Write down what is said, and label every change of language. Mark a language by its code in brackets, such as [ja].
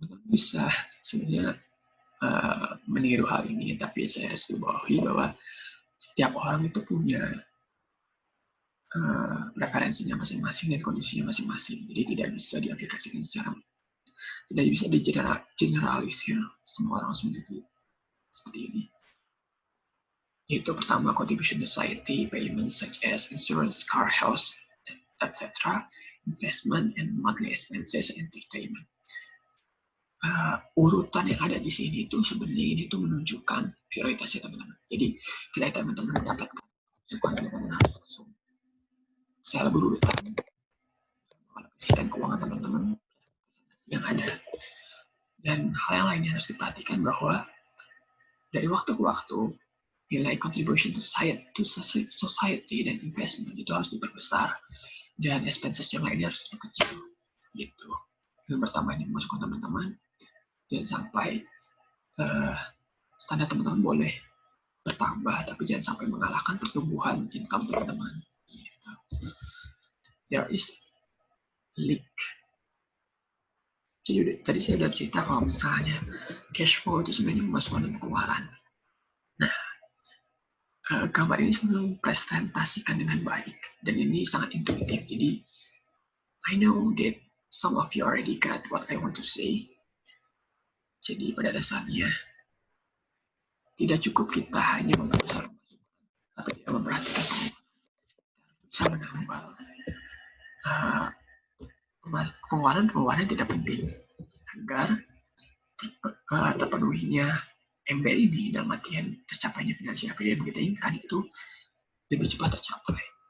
[id] Bisa sebenarnya meniru hal ini, tapi saya harus bawahi bahwa setiap orang itu punya preferensinya masing-masing dan kondisinya masing-masing. Jadi tidak bisa diaplikasikan secara, tidak bisa digeneralisir semua orang memiliki seperti ini. Yaitu pertama, [en] contribution society, payments such as insurance, car, house, etc., investment, and monthly expenses, entertainment. [id] Urutan yang ada di sini itu sebenarnya ini tuh menunjukkan prioritasnya teman-teman. Jadi kita teman-teman mendapatkan masukan, teman-teman harus langsung secara berurutan alokasikan keuangan teman-teman yang ada. Dan hal yang lainnya harus diperhatikan bahwa dari waktu ke waktu nilai contribution to society dan investment itu harus diperbesar dan expenses yang lainnya harus diperkecil gitu. Yang pertama ini masukan teman-teman, jangan sampai standar teman-teman boleh bertambah tapi jangan sampai mengalahkan pertumbuhan income teman-teman gitu. [en] There is leak. [id] Jadi tadi saya sudah cerita kalau misalnya cash flow itu sebenarnya pemasukan dan pengeluaran. Nah, gambar ini sebenarnya mempresentasikan dengan baik dan ini sangat intuitif. Jadi [en] I know that some of you already got what I want to say. [id] Jadi pada dasarnya tidak cukup kita hanya membesar tapi tidak memperhatikan bisa menambal pengeluaran tidak penting agar terpenuhinya MBR ini dalam artian tercapainya finansial yang kita inginkan itu lebih cepat tercapai.